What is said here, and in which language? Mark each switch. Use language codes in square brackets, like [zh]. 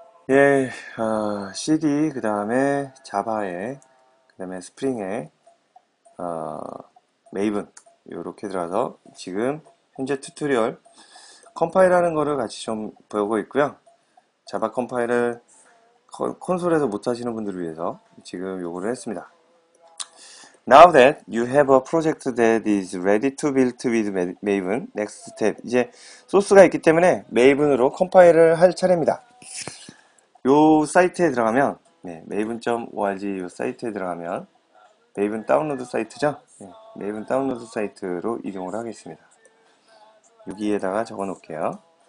[ko] 예, CD 그 다음에 자바에 그 다음에 스프링에 어, 메이븐 이렇게 들어가서 지금 현재 튜토리얼 컴파일하는 거를 같이 좀 보고 있고요. 자바 컴파일을 콘솔에서 못 하시는 분들을 위해서 지금 요거를 했습니다. [en] Now that you have a project that is ready to build with Maven, next step. [ko] 이제 소스가 있기 때문에 메이븐으로 컴파일을 할 차례입니다. 요 사이트에 들어가면 네, maven.org 요 사이트에 들어가면 메이븐 다운로드 사이트죠? 네, 메이븐 다운로드 사이트로 이동을 하겠습니다. 여기에다가 적어 놓을게요.